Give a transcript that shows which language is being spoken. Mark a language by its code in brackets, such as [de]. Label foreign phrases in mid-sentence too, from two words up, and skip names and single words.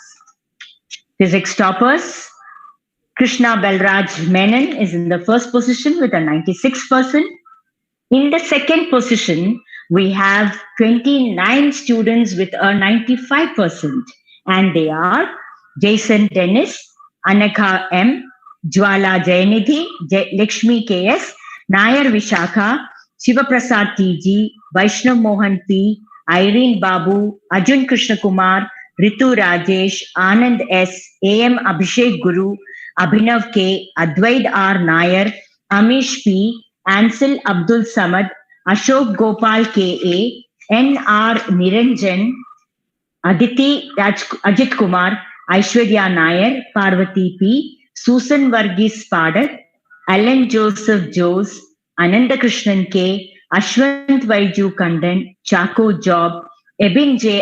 [en] Physics toppers. Krishna Balraj Menon is in the first position with a 96%. In the second position, we have 29 students with a 95%. And they are Jason Dennis, Anakha M, Jwala Jayanidhi, Lakshmi KS, Nayar Vishaka, Shivaprasad TG, Vaishnav Mohan P, Irene Babu, Arjun Krishna Kumar, Ritu Rajesh, Anand S, AM Abhishek Guru, Abhinav K, Advaid R Nayar, Amish P, Ansel Abdul Samad, Ashok Gopal KA, NR Niranjan, Aditi Ajit Kumar, Aishwarya Nayar, Parvati P, Susan Verghese Padak, Alan Joseph Jose, Ananda Krishnan K, Ashwant Vaiju Kandan, Chako Job, Ebin J.